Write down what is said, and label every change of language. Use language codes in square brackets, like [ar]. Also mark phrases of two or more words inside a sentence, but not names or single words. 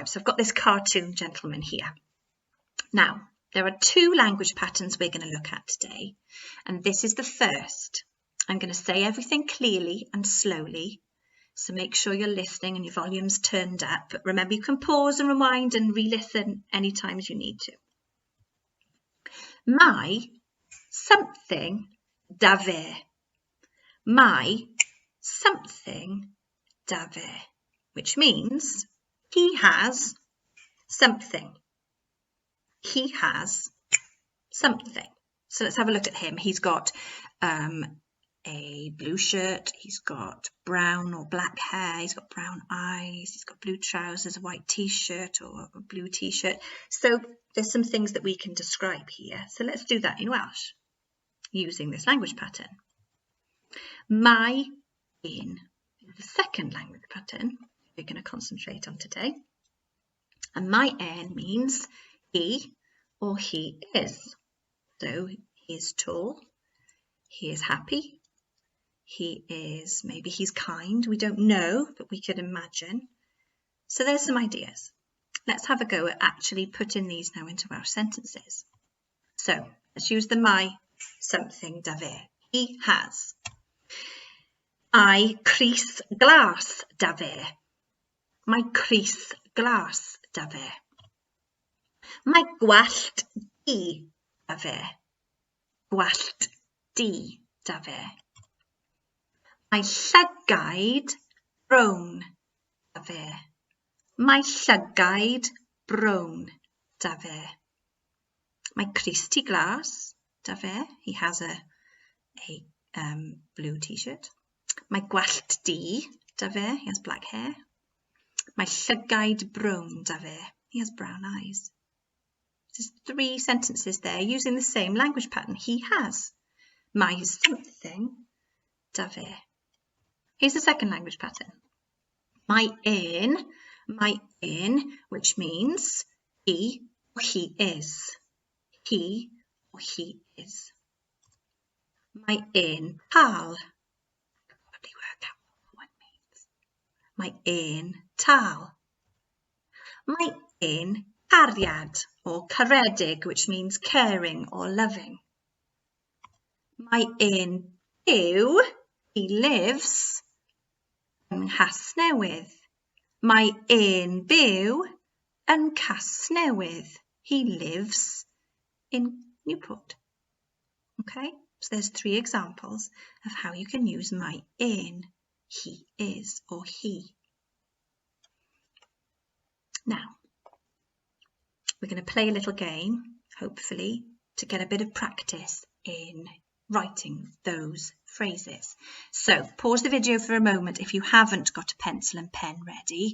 [en] So I've got this cartoon gentleman here. Now, there are two language patterns we're going to look at today, and this is the first. I'm going to say everything clearly and slowly, so make sure you're listening and your volume's turned up. But remember, you can pause and rewind and re-listen anytime you need to. [cy] Mae something da fe. Mae something da fe, [en] which means he has something. He has something. So let's have a look at him. He's got a blue shirt, he's got brown or black hair, he's got brown eyes, he's got blue trousers, a white t-shirt or a blue t-shirt. So there's some things that we can describe here. So let's do that in Welsh using this language pattern. [cy] Mae un [en] is the second language pattern we're going to concentrate on today. And [cy] mae un [en] means he or he is. So he is tall, he is happy, he is, maybe he's kind, we don't know, but we could imagine. So there's some ideas. Let's have a go at actually putting these now into Welsh sentences. So let's use the [cy] mae something da fe. [en] He has. [cy] Mae crys glas da fe. Mae crys glas da fe. Mae gwallt di da fe. Gwallt di da fe. Mae llygaid brown da fe. Mae llygaid brown da fe. Mae crys ti glas da fe. [en] He has a blue t-shirt. [cy] Mae gwallt di da fe. [en] He has black hair. [cy] Mae llygaid brown da fe. [en] He has brown eyes. There's 3 sentences there using the same language pattern. He has. [cy] Mae something da fe. [en] Here's the second language pattern. [cy] Mae un, [en] which means he or he is. He or he is. [cy] Mae un tal. [en] Probably work out what one means. [cy] Mae un tal. Mae un cariad or caredig, [en] which means caring or loving. [cy] Mae un byw, [en] he lives [cy] yn Casnewydd. Mae un byw yn Casnewydd. [en] He lives in Newport. Okay, so there's 3 examples of how you can use [cy] mae un, [en] he is or he. Now, we're going to play a little game, hopefully, to get a bit of practice in writing those phrases. So pause the video for a moment if you haven't got a pencil and pen ready.